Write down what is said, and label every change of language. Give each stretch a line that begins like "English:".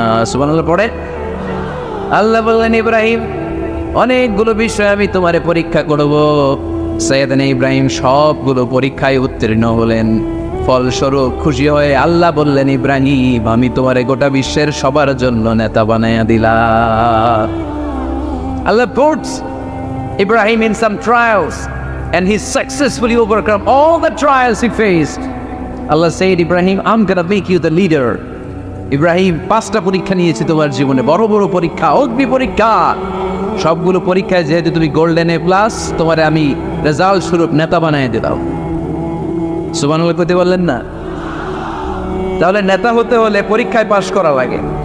Bangla: সুবহানাল্লাহ পড়ে আল্লাহ বললেন, ইব্রাহিম অনেকগুলো বিষয় আমি তোমারে পরীক্ষা করব। সৈয়দনা ইব্রাহিম সবগুলো পরীক্ষায় উত্তীর্ণ হলেন। ফলস্বরূপ খুশি হয়ে আল্লাহ বললেন, ইব্রাহিম আমি তোমারে গোটা বিশ্বের সবার জন্য নেতা বানাইয়া দিলাম।
English: Allah puts Ibrahim in some trials and he successfully overcome all the trials he faced. Allah said, Ibrahim, I'm gonna make you the leader.
Bangla: Ibrahim 5টা পরীক্ষা নিয়েছি তোমার জীবনে, বড় বড় পরীক্ষা, অগ্নি পরীক্ষা। সবগুলো পরীক্ষায় যেহেতু তুমি গোল্ডেন A+, তোমারে আমি রেজাল্ট স্বরূপ নেতা বানিয়ে দিলাম। সুবহানাল্লাহ কইতে বললেন না? তাহলে নেতা হতে হলে পরীক্ষায় পাশ করা লাগে।